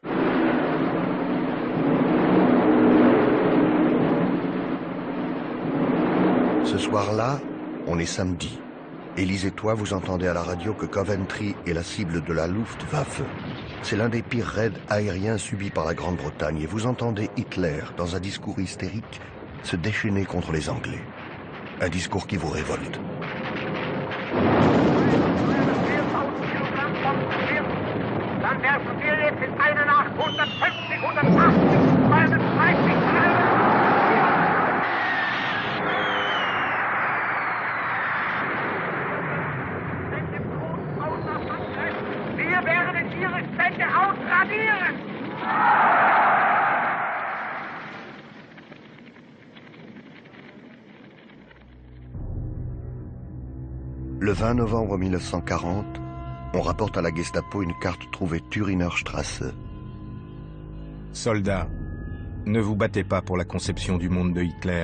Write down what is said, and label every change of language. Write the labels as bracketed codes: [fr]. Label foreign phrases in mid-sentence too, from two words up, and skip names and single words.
[fr] Ce soir-là, on est samedi. Élise et toi, vous entendez à la radio que Coventry est la cible de la Luftwaffe. C'est l'un des pires raids aériens subis par la Grande-Bretagne. Et vous entendez Hitler, dans un discours hystérique, se déchaîner contre les Anglais. Un discours qui vous révolte. [de] Dann werfen wir jetzt in eine Nacht 150, 180, 230 Wir werden ihre Städte ausradieren! [fr] Le 20 novembre 1940, on rapporte à la Gestapo une carte trouvée Turiner-Strasse. Soldats, ne vous battez pas pour la conception du monde de Hitler.